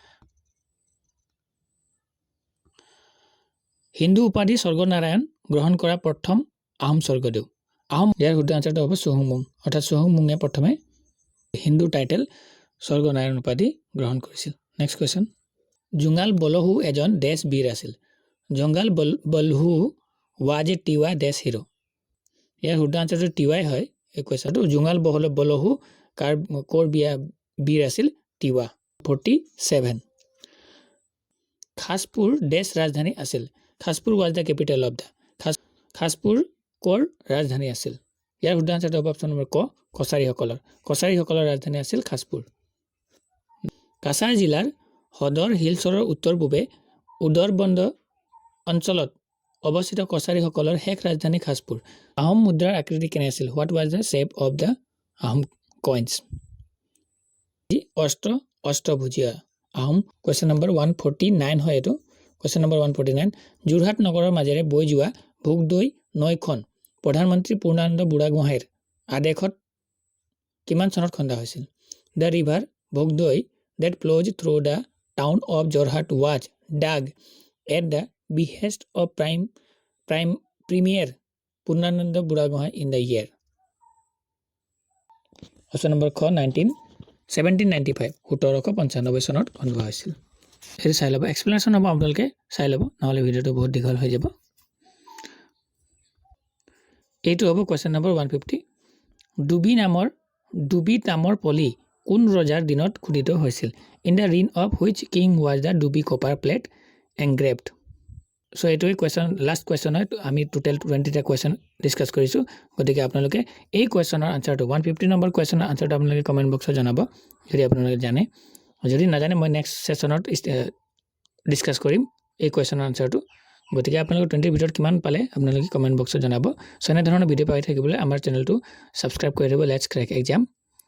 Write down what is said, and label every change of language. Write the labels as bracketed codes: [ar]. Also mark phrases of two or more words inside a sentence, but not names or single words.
[as] হিন্দু উপাধি স্বৰ্গনাৰায়ণ গ্ৰহণ কৰা প্ৰথম আহোম স্বৰ্গদেউ আহোম ইয়াৰ শুদ্ধ আনসাৰটো হ'ব চহুমুং অৰ্থাৎ চহুমুঙে প্ৰথমে হিন্দু টাইটেল স্বৰ্গনাৰায়ণ উপাধি গ্ৰহণ কৰিছিল [en] next question [as] জুঙাল বলহু এজন দেশ বীৰ আছিল জঙ্গাল বলহু [en] was a [as] Tiwa দেশ হিৰো ইয়াৰ শুদ্ধ আনসাৰটো টিৱাই হয় এই কোৱেশ্চনটো জুঙাল বলহু কৰ বীৰ আছিল টিৱা 47 খাসপুৰ দেশ ৰাজধানী আছিল খাসপুৰ [en] was the capital of the [as] খাসপুৰ কৰ ৰাজধানী আছিল ইয়াৰ শুদ্ধ আনসাৰটো হ'ব [en] option number [as] ক কছাৰীসকলৰ ৰাজধানী আছিল খাসপুৰ কাছাৰ জিলাৰ হদৰ হিলছৰৰ উত্তৰ পূবে উদৰবন্দ অঞ্চলত অৱস্থিত কছাৰীসকলৰ শেষ ৰাজধানী খাসপুৰ আহোম মুদ্ৰাৰ আকৃতি কেনে আছিল [en] what was the shape of the আহোম coins [as] অষ্টভুজীয় আহোম [en] question number [as] 149 হয় এটো [en] question number [as] 149 যোৰহাট নগৰৰ মাজেৰে বৈ যোৱা ভোগদৈ নৈখন প্ৰধানমন্ত্ৰী পূৰ্ণানন্দ বুঢ়াগোহাঁইৰ আদেশত কিমান চনত খন্দা হৈছিল [en] the river ভোগদৈ that flows through the town of Jorhat was dug at the behest of Premier Purnananda Buragohai in the year. Option number [as] খ 1795 1795 চনত খন্দোৱা হৈছিল এই চাই লব এক্সপ্লেনেশন হ'ব আপোনালোকে চাই লব নহলে ভিডিওটো বহুত দীঘল হৈ যাব এইটো হ'ব [en] question number [as] 150 ডুবি নামৰ পলি কোন ৰজাৰ দিনত খুদিত হৈছিল [en] in the reign of which king was the ডুবি copper plate engraved [as] সো এইটোই কোৱেশ্চন [en] last question [as] হয় আমি টোটাল 20টা কোৱেশ্চন ডিসকাস কৰিছো গতিকে আপোনালোকে এই কোৱেশ্চনৰ আনসাৰটো 150 নম্বৰ কোৱেশ্চনৰ আনসাৰটো আপোনালোকে [en] comment box [as] জনাব যদি আপোনালোকে জানে যদি নাজানে মই [en] next session [as] ডিসকাস কৰিম এই কোৱেশ্চনৰ আনসাৰটো গতিকে আপোনালোকে 20 ভিডিওত কিমান পালে আপোনালোকে [en] comment box [as] জনাব সো এনে ধৰণৰ ভিডিও পাই থাকিবলৈ আমাৰ চেনেলটো সাবস্ক্ৰাইব কৰি দিব [en] let's crack exam